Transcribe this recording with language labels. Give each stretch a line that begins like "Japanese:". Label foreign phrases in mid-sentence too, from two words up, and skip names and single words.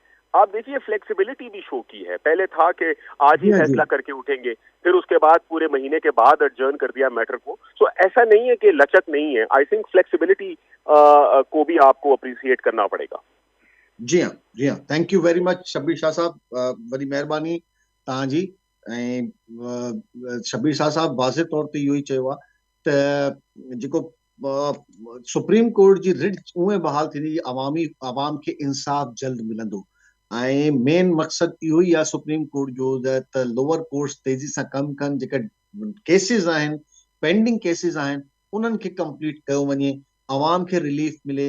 Urdu: آپ دیکھیے فلیکسیبلٹی بھی شو کی ہے. پہلے تھا کہ آج ہی فیصلہ کر کے اٹھیں گے, پھر اس کے بعد پورے مہینے کے بعد ایڈجرن کر دیا میٹر کو. سو ایسا نہیں ہے کہ لچک نہیں ہے.
English: I think
Urdu: فلیکسیبلٹی کو بھی آپ کو اپریشیٹ کرنا پڑے گا. جی ہاں, جی ہاں,
English: thank you very much
Urdu: شبیر شاہ صاحب, بڑی مہربانی تاں جی.
Sindhi: شبیر شاہ صاحب واضح طور تے इहो ई चयो आहे त जेको
English: supreme court
Sindhi: जी रिट उहे बहाल थींदी अवाम खे इंसाफ़ जल्द मिलंदो. ऐं मेन मक़सदु इहो ई आहे
English: supreme court
Sindhi: जो त
English: lower courts
Sindhi: तेज़ी सां कमु कनि, जेका केसिस आहिनि,
English: pending cases
Sindhi: आहिनि, उन्हनि खे कंप्लीट कयो वञे, अवाम खे रिलीफ मिले.